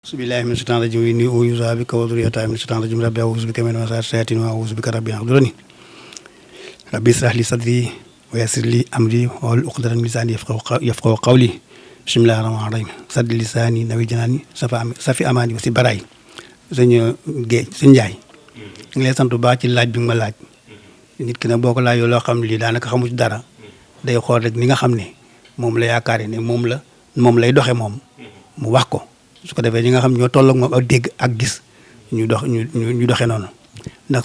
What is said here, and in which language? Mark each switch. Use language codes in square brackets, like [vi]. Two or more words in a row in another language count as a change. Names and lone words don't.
[ar] بسم الله من الشيطان الرجيم إني أعيذها بك وذريتها من الشيطان الرجيم رب أعوذ بك من همزات الشياطين وأعوذ بك رب أن يحضرون رب اشرح لي صدري ويسر لي أمري واحلل عقدة من لساني يفقهوا قولي بسم الله الرحمن الرحيم سدد لساني نور جناني صفّ أماني [wo] wa si baraay sëñ Njaay ngi lay sant bu baax ci laaj bi ma laaj nit ki nag boo ko laajoo loo xam ne lii daanaka xamu ci dara day xool rek ni nga xam ne moom la yaakaar ne moom lay doxe moom mu wax ko su ko defee ñi nga xam ñoo toll ak moom ak dégg ak gis ñu doxe noonu ndax